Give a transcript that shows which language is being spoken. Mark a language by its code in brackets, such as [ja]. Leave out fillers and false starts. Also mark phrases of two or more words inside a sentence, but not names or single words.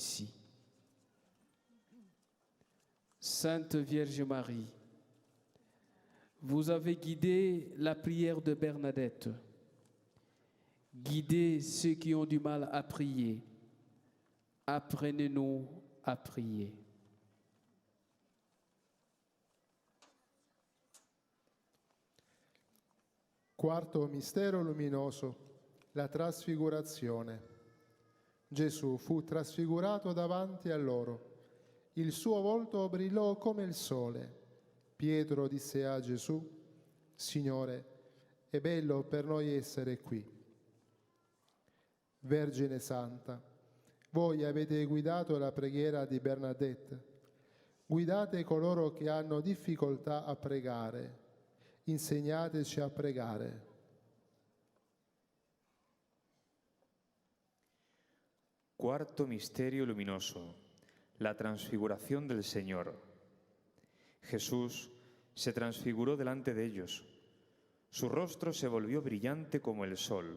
[fr] » Sainte Vierge Marie, vous avez guidé la prière de Bernadette, guidez ceux qui ont du mal à prier. Apprenez-nous à prier. [it] Quarto mistero luminoso, la trasfigurazione. Gesù fu trasfigurato davanti a loro. Il suo volto brillò come il sole. Pietro disse a Gesù, Signore, è bello per noi essere qui. Vergine Santa, voi avete guidato la preghiera di Bernadette. Guidate coloro che hanno difficoltà a pregare. Insegnateci a pregare. [es] Cuarto misterio luminoso, la transfiguración del Señor. Jesús se transfiguró delante de ellos. Su rostro se volvió brillante como el sol.